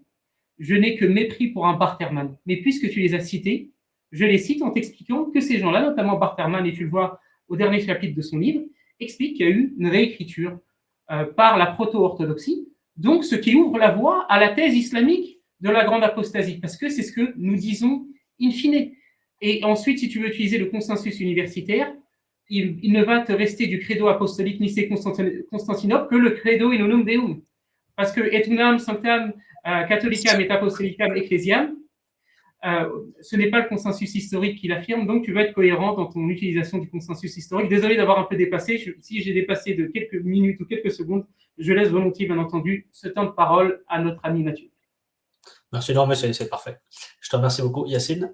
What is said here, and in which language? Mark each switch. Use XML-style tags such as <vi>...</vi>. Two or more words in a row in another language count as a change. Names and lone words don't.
<fr>Je n'ai que mépris pour un Barterman. Mais puisque tu les as cités, je les cite en t'expliquant que ces gens-là, notamment Barterman, et tu le vois au dernier chapitre de son livre, explique qu'il y a eu une réécriture par la proto-orthodoxie, donc ce qui ouvre la voie à la thèse islamique de la grande apostasie, parce que c'est ce que nous disons</fr> <la>in fine.</la> <fr>Et ensuite, si tu veux utiliser le consensus universitaire, il ne va te rester du credo apostolique Nicée-Constantinople que le</fr> <la>credo in unum Deum.</la> <fr>Parce que</fr> <la>et unam sanctam catholicam et apostolicam ecclesiam,</la> <fr>ce n'est pas le consensus historique qui l'affirme, donc tu vas être cohérent dans ton utilisation du consensus historique. Désolé d'avoir un peu dépassé. Si j'ai dépassé de quelques minutes ou quelques secondes, je laisse volontiers, bien entendu, ce temps de parole à notre ami Mathieu. Merci, non, mais c'est parfait. Je te remercie beaucoup, Yacine.</fr>